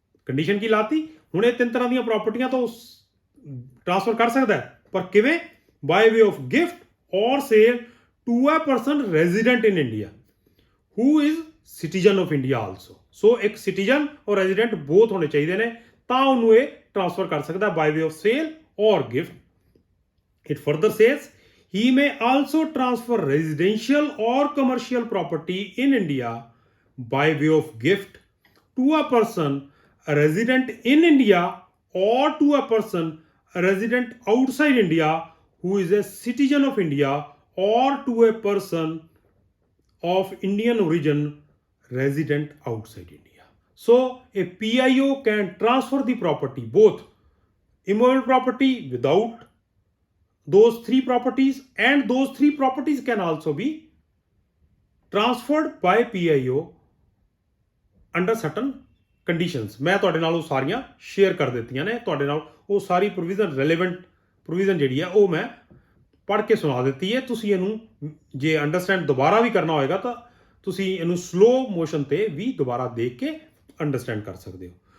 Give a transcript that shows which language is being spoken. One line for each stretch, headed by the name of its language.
Punjabi: Condition ਕੀ ਲਾਤੀ, ਹੁਣ ਇਹ ਤਿੰਨ ਤਰ੍ਹਾਂ ਦੀਆਂ ਪ੍ਰਾਪਰਟੀਆਂ ਤਾਂ ਟ੍ਰਾਂਸਫਰ ਕਰ ਸਕਦਾ ਹੈ, ਪਰ ਕਿਵੇਂ,
English: By way of gift or sale to a person resident in India who is citizen of India also.
Punjabi: ਸੋ ਇੱਕ ਸਿਟੀਜ਼ਨ ਔਰ ਰੈਜ਼ੀਡੈਂਟ ਬੋਥ ਹੋਣੇ ਚਾਹੀਦੇ ਨੇ, ਤਾਂ ਉਹਨੂੰ ਇਹ ਟ੍ਰਾਂਸਫਰ ਕਰ ਸਕਦਾ
English: By way of sale or gift. It further says he may also transfer residential or commercial property in India by way of gift to a person a resident in India or to a person a resident outside India who is a citizen of India or to a person of Indian origin resident outside India। So a PIO can transfer the property, both immovable property without those three properties, and those three properties can also be transferred by PIO under certain conditions।
Punjabi: ਮੈਂ ਤੁਹਾਡੇ ਨਾਲ ਉਹ ਸਾਰੀਆਂ share ਕਰ ਦਿੱਤੀਆਂ ਨੇ, ਤੁਹਾਡੇ ਨਾਲ ਉਹ ਸਾਰੀ ਪ੍ਰੋਵੀਜ਼ਨ, ਰੈਲੇਵੈਂਟ ਪ੍ਰੋਵੀਜ਼ਨ ਜਿਹੜੀ ਹੈ ਉਹ ਮੈਂ ਪੜ੍ਹ ਕੇ ਸੁਣਾ ਦਿੱਤੀ ਹੈ। ਤੁਸੀਂ ਇਹਨੂੰ ਜੇ ਅੰਡਰਸਟੈਂਡ ਦੁਬਾਰਾ ਵੀ ਕਰਨਾ ਹੋਏਗਾ ਤਾਂ ਤੁਸੀਂ ਇਹਨੂੰ ਸਲੋ ਮੋਸ਼ਨ ਤੇ ਵੀ ਦੁਬਾਰਾ ਦੇਖ ਕੇ ਅੰਡਰਸਟੈਂਡ ਕਰ ਸਕਦੇ ਹੋ।